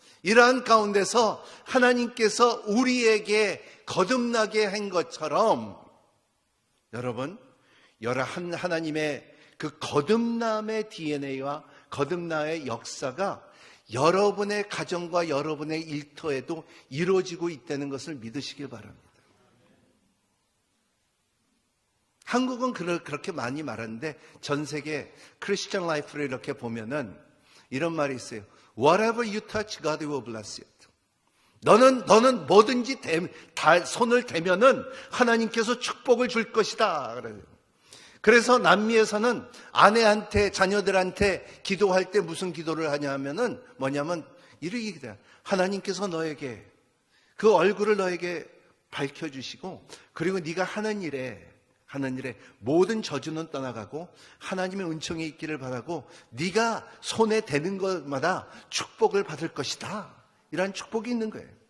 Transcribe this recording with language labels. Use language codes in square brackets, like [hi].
[ko] 이러한 가운데서 하나님께서 우리에게 거듭나게 한 것처럼 여러분, 하나님의 그 거듭남의 DNA와 거듭남의 역사가 여러분의 가정과 여러분의 일터에도 이루어지고 있다는 것을 믿으시길 바랍니다. 한국은 그렇게 많이 말하는데 전 세계 크리스천 라이프를 이렇게 보면은 이런 말이 있어요. [en] Whatever you touch, God will bless it. [ko] 너는 뭐든지 손을 대면은 하나님께서 축복을 줄 것이다. 그래서 남미에서는 아내한테, 자녀들한테 기도할 때 무슨 기도를 하냐 하면은 뭐냐면 이렇게 기도해요. 하나님께서 너에게 그 얼굴을 너에게 밝혀주시고, 그리고 네가 하는 일에 모든 저주는 떠나가고 하나님의 은총이 있기를 바라고, 네가 손에 대는 것마다 축복을 받을 것이다. 이런 축복이 있는 거예요.